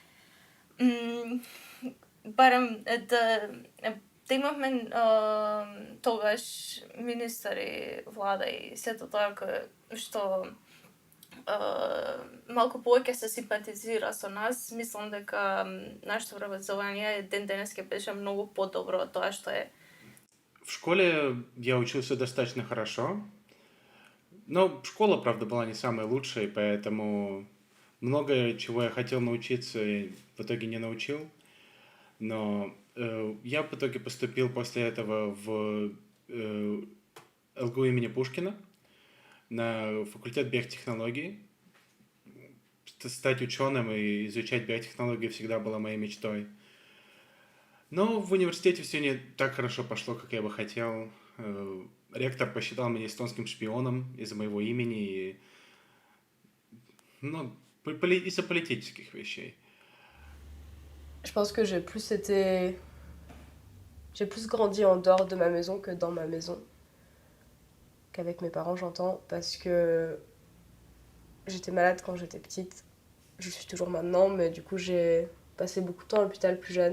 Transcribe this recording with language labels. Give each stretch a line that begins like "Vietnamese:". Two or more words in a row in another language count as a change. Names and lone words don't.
Macedonian: барем да имавме тогаш министри, влада и сето тоа што малку повеќе се симпатизира со нас, мислам дека нашето образование ден денеска беше многу подобро од тоа што е.
Russian: В школе я учился достаточно хорошо, но школа, правда, была не самая лучшая, поэтому многое, чего я хотел научиться, в итоге не научил. Но я в итоге поступил после этого в ЛГУ имени Пушкина на факультет биотехнологий. Стать ученым и изучать биотехнологии всегда была моей мечтой. Но в университете все не так хорошо пошло, как я бы хотел. Ректор посчитал меня эстонским шпионом из-за моего имени и из-за политических вещей.
French: Je pense que j'ai plus grandi en dehors de ma maison que dans ma maison. Qu'avec mes parents, j'entends, parce que j'étais malade quand j'étais petite. Je suis toujours maintenant, mais du coup, j'ai passé beaucoup de temps à l'hôpital plus jeune.